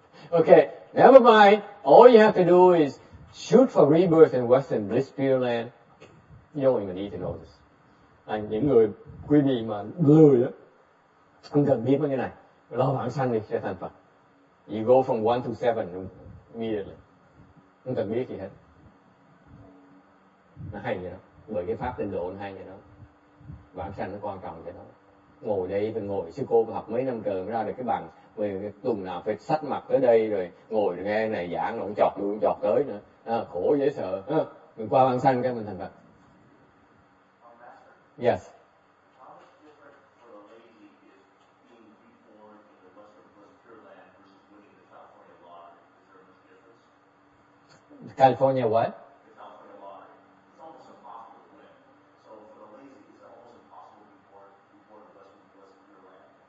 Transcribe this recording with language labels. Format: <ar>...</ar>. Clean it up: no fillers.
<en>Okay, never mind. All you have to do is shoot for rebirth in Western Bliss Pure Land. You don't even need to know this.</en> <vi>Những người quý vị mà lười á, không cần biết mấy cái này. Lo vãng sanh đi sẽ thành Phật.</vi> <en>You go from 1 to 7 immediately.</en> <vi>Không cần biết gì hết. Nó hay vậy đó. Bởi cái pháp tịnh độ nó hay vậy đó. Vãng sanh nó quan trọng vậy đó. Ngồi đây phải ngồi, sư cô học mấy năm trời mới ra được cái bằng. Vì tuần nào phải xách mặt tới đây rồi ngồi nghe này giảng nó cũng chọt lui cũng chọt tới nữa. Khổ dễ sợ. Mình qua vãng sanh cái mình thành Phật.</vi> <en>Yes. How much different for the lazy is being reborn in the Western Bliss Pure Land versus winning the California lottery? Is there much difference? California what? The California lottery. It's almost impossible to win. So for the lazy, it's almost impossible to be born before the Western Bliss Pure Land.</en>